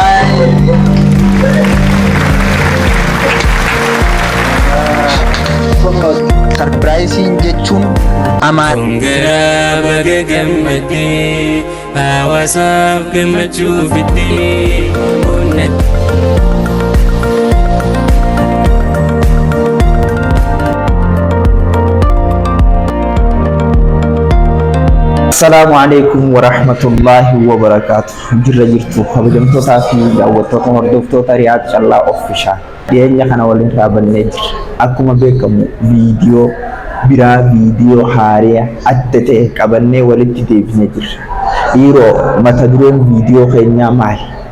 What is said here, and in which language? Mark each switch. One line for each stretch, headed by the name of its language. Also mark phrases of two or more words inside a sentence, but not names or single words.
Oromo: Surprising jechuun amaan. Kongaraa baga gammadee hawaasaaf gammachuu fidee onnatti.
Arabic: السلام عليكم ورحمة الله وبركاته.
Oromo: Jirra jirtu kabajamtootaa fi daawwattoota hordoftoota Riyaad Callaa Official. Dhiyeenya kana waliin raabannee jirra. Akkuma beekamu viidiyoo biraa viidiyoo haaraa adda ta'e qabannee walitti deebinee jirra. Dhiiroo mata dureen viidiyoo keenyaa maali?